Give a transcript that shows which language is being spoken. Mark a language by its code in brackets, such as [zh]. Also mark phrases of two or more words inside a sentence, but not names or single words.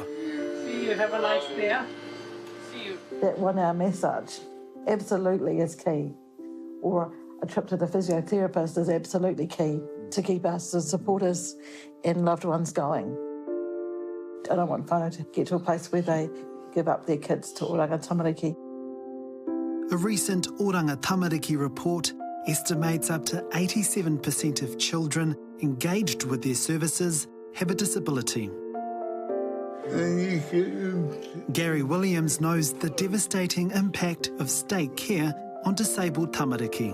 [en] See you, have a nice day. See you. That 1 hour massage absolutely is key. Or a trip to the physiotherapist is absolutely key to keep us as supporters and loved ones going. I don't want whānau to get to a place where they give up their kids to oranga tamariki. A recent Oranga Tamariki report estimates up to 87% of children engaged with their services have a disability. Gary Williams knows the devastating impact of state care on disabled tamariki.